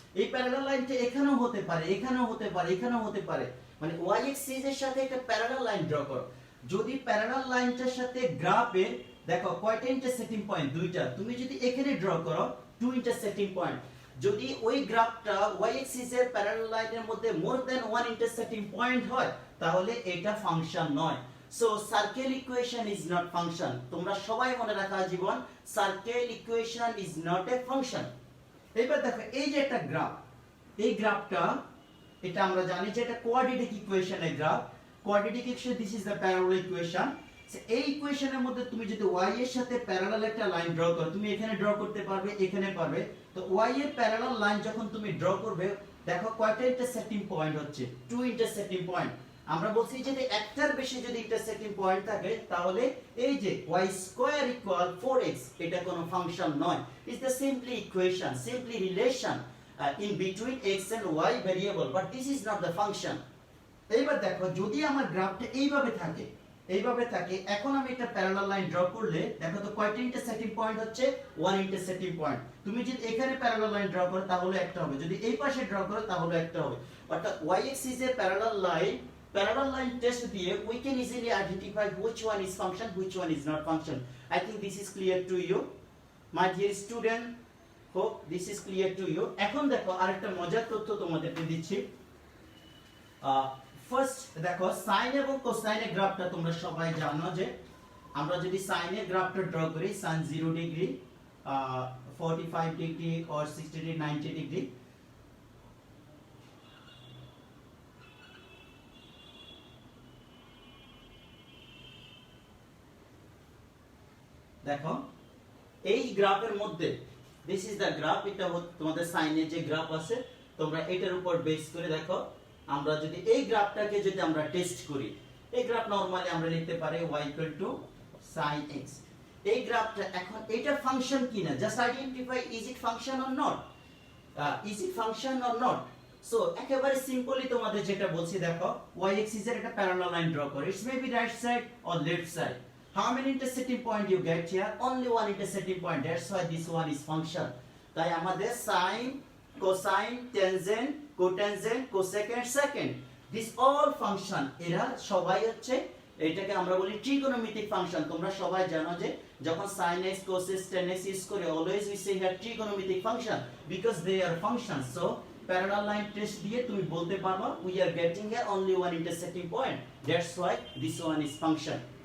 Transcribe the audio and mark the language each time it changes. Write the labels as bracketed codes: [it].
[bn] এই প্যারালাল লাইনটা এখানেও হতে পারে, এখানেও হতে পারে, এখানেও হতে পারে, মানে y এক্সিসের সাথে একটা প্যারালাল লাইন ড্র করো। যদি প্যারালাল লাইনটার সাথে গ্রাফে দেখো কয়টা ইন্টারসেক্টিং পয়েন্ট, দুইটা। তুমি যদি এখানে ড্র করো টু ইন্টারসেক্টিং পয়েন্ট, যদি ওই গ্রাফটা y এক্সিসের প্যারালাল লাইনের মধ্যে more than one intersecting point হয়, তাহলে এটা ফাংশন নয়। [en] So circle equation is not function. [bn] তোমরা সবাই মনে রাখা জীবন, [en] circle equation is not a function. [bn] এবার দেখো এই যে একটা গ্রাফ, এই গ্রাফটা, এটা আমরা জানি যে এটা কোয়াড্রেটিক ইকুয়েশনের graph. Quadratic equation, [en] This is the parallel equation. [bn] এই ইকুয়েশনের মধ্যে তুমি যদি y এর সাথে প্যারালাল একটা লাইন ড্র করো, তুমি এখানে ড্র করতে পারবে, এখানে পারবে। তো y এর প্যারালাল লাইন যখন তুমি ড্র করবে, দেখো কয়টা ইন্টারসেক্টিং পয়েন্ট হচ্ছে, টু ইন্টারসেক্টিং পয়েন্ট। আমরা বলছি যে একটার বেশি যদি ইন্টারসেক্টিং পয়েন্ট থাকে, তাহলে এই যে y স্কয়ার ইকুয়াল 4x, এটা কোনো ফাংশন নয়। [en] It's the simply equation, simply relation in between x and y variable, but this is not the function. [bn] এইবার দেখো যদি আমার গ্রাফটা এইভাবে থাকে, এখন আমি একটা প্যারালাল লাইন ড্র করলে দেখো তো কয়টা ইন্টারসেক্টিং পয়েন্ট হচ্ছে, ওয়ান ইন্টারসেক্টিং পয়েন্ট। তুমি যদি এখানে প্যারালাল লাইন ড্র করো তাহলে একটা হবে, যদি এই পাশে ড্র করো তাহলে একটা হবে। [en] অর্থাৎ y axis এর parallel line test দিয়ে we can easily identify which one is function, which one is not function. I think this is clear to you, my dear student. Hope this is clear to you. [bn] এখন দেখো আরেকটা মজার তথ্য তোমাদেরকে দিচ্ছি। First দেখো sign এবং কোসাইনের গ্রাফটা তোমরা সবাই জানো যে আমরা যদি সাইনের গ্রাফটা ড্র করি, sin 0 degree, 45 degree or 60 degree, 90 degree, দেখো এই গ্রাফের মধ্যে, [en] this is the graph, [bn] এটা তোমাদের সাইনের যে গ্রাফ আছে, তোমরা এটার উপর বেস করে দেখো, আমরা যদি এই গ্রাফটাকে যদি আমরা টেস্ট করি, এই গ্রাফ নরমালি আমরা লিখতে পারি y sin x। এই গ্রাফটা এখন এটা ফাংশন কিনা, [en] Just identify is it function or not, is it function or not. [bn] So একেবারে সিম্পলি তোমাদের যেটা বলছি, দেখো y axis এর একটা প্যারালাল লাইন ড্র করো, [en] It's may be right side or left side. How many intersecting point you get here? Only one intersecting point. That's why this one is function. [bn] তাই আমাদের [en] sin, cosine, tangent, cotangent, cosecant, secant, this all function, [bn] এরা সবাই হচ্ছে এটাকে আমরা বলি trigonometric function. তোমরা সবাই জানো যে যখন [en] sin x cos x tan x use করে always we say here trigonometric function because they are functions. So parallel line test [bn] দিয়ে তুমি বলতে পারবা [en] We are getting here only one intersecting point, that's why this one is function.